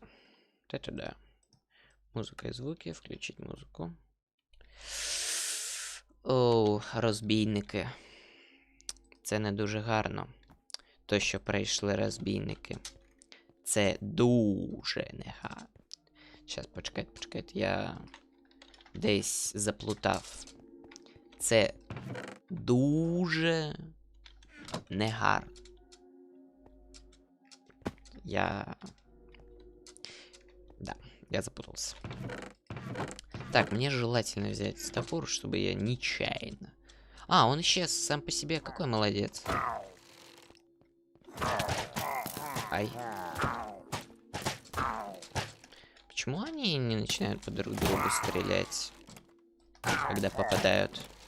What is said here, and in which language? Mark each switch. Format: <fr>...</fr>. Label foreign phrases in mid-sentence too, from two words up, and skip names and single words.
<ru>Это да. Музыка и звуки. Включить музыку.</ru> <uk>Розбійники. Це не дуже гарно. То, що прийшли розбійники. Це дуже негарно. Щас, почекайте. Я десь заплутав. Це дуже негарно.</uk> <ru>Я запутался. Так, мне желательно взять топор, чтобы я нечаянно... он исчез сам по себе. Какой молодец. Ай. Почему они не начинают по друг другу стрелять, когда попадают?</ru>